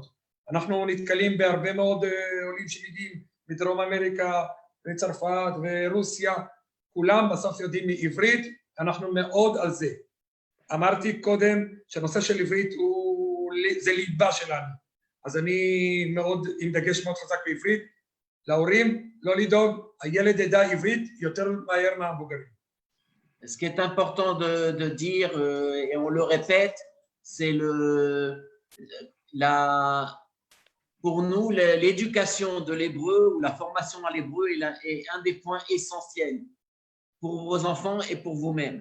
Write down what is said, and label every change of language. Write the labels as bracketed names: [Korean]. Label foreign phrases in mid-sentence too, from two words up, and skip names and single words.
[Hebrew] אנחנו נתקלים בהרבה מאוד עולים שמגיעים מדרום אמריקה, וצרפת ורוסיה, כולם בסוף יודעים מעברית, אנחנו מאוד על זה. אמרתי קודם שהנושא של עברית זה ליבה שלנו. אז אני מאוד, עם דגש מאוד חזק בעברית, להורים לא לדאוג, הילד ידע עברית יותר מהר מהמבוגרים. [French] Ce qui est important de dire, et on le répète, c'est pour nous, l'éducation de l'hébreu ou la formation à l'hébreu est un des points essentiels pour vos enfants et pour vous-même.